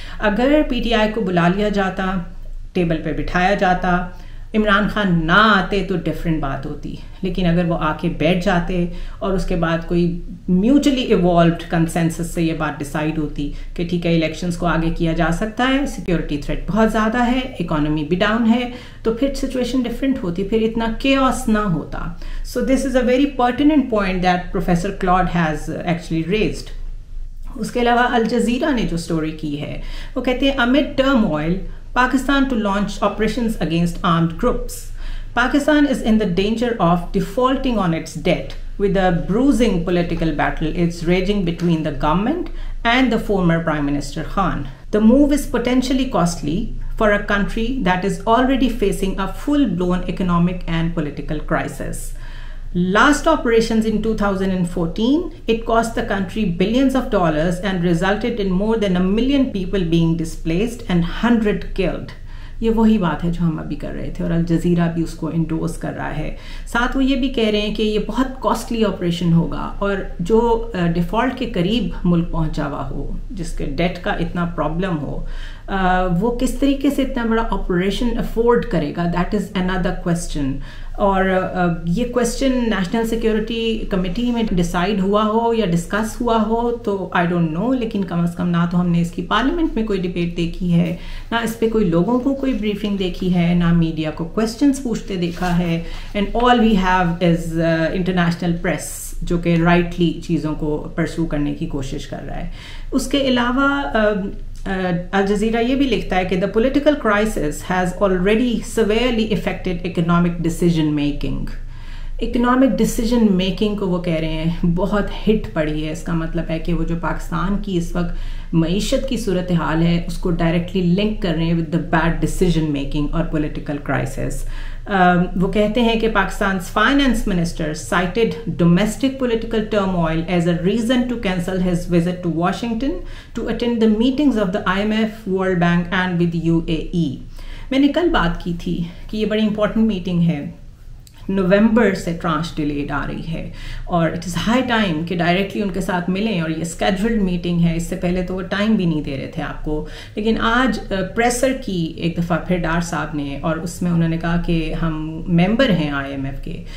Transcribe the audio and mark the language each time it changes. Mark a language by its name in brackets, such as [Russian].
[Urdu] اگر P T I کو بلا لیا جاتا، ٹیبل پہ بٹھایا جاتا، عمران خان نہ آتے تو ڈفرینٹ بات ہوتی، لیکن اگر وہ آ کے بیٹھ جاتے اور اس کے بعد کوئی میوچلی ایوالوڈ کنسنسس سے یہ بات ڈیسائیڈ ہوتی کہ ٹھیک ہے الیکشنز کو آگے کیا جا سکتا ہے، سیکیورٹی تھریٹ بہت زیادہ ہے، اکانومی بھی ڈاؤن ہے، تو پھر سچویشن ڈفرینٹ ہوتی، پھر اتنا کیوس نہ ہوتا. [English] So this is a very pertinent point that professor Claude has actually raised. [Urdu] اس کے علاوہ الجزیرہ نے جو سٹوری کی ہے وہ کہتے ہیں [English] amid turmoil Pakistan to launch operations against armed groups. Pakistan is in the danger of defaulting on its debt with the bruising political battle it's raging between the government and the former Prime Minister Khan. The move is potentially costly for a country that is already facing a full-blown economic and political crisis. Last operations in 2014, it cost the country billions of dollars and resulted in more than 1 million people being displaced and 100 killed. [Urdu] یہ وہی بات ہے جو ہم ابھی کر رہے تھے اور الجزیرہ بھی اس کو انڈورس کر رہا ہے. ساتھ وہ یہ بھی کہہ رہے ہیں کہ یہ بہت کاسٹلی آپریشن ہوگا اور جو ڈیفالٹ کے قریب ملک پہنچا ہوا ہو, جس کے ڈیٹ کا اتنا پرابلم ہو, وہ کس طریقے سے اتنا بڑا آپریشن افورڈ کرے گا, [English] That is another question. [Urdu] اور یہ کوشچن نیشنل سیکیورٹی کمیٹی میں ڈیسائیڈ ہوا ہو یا ڈسکس ہوا ہو تو [English] I don't know, [Urdu] لیکن کم از کم نہ تو ہم نے اس کی پارلیمنٹ میں کوئی ڈبیٹ دیکھی ہے, نہ اس پہ کوئی لوگوں کو کوئی بریفنگ دیکھی ہے, نہ میڈیا کو کوشچنس پوچھتے دیکھا ہے. [English] and all we have is international press [Urdu] جو کہ رائٹلی چیزوں کو پرسو کرنے کی کوشش کر رہا ہے. اس کے علاوہ الجزیرہ یہ بھی لکھتا ہے کہ [English] the political crisis has already severely affected economic decision making. [Urdu] Economic decision making کو وہ کہہ رہے ہیں بہت ہٹ پڑی ہے. اس کا مطلب ہے کہ وہ جو پاکستان کی اس وقت معیشت کی صورتحال ہے اس کو ڈائریکٹلی لنک کر رہے ہیں [English] with the bad decision making [Urdu] اور پولیٹیکل کرائسس. وہ کہتے ہیں کہ [English] Pakistan finance minister cited domestic political turmoil as a reason to cancel his visit to Washington to attend the meetings of the IMF, World Bank and with UAE. [Urdu] میں نے کل بات کی تھی کہ یہ بڑی امپورٹنٹ میٹنگ ہے, نومبر سے ٹرانش ڈیلیڈ آ رہی ہے اور [English] it is high time [Urdu] کہ ڈائریکٹلی ان کے ساتھ ملیں, اور یہ اسکیڈولڈ میٹنگ ہے, اس سے پہلے تو وہ ٹائم بھی نہیں دے رہے تھے آپ کو. لیکن آج پریسر کی ایک دفعہ پھر ڈار صاحب نے, اور اس میں انہوں نے کہا کہ ہم ممبر ہیں IMF کے.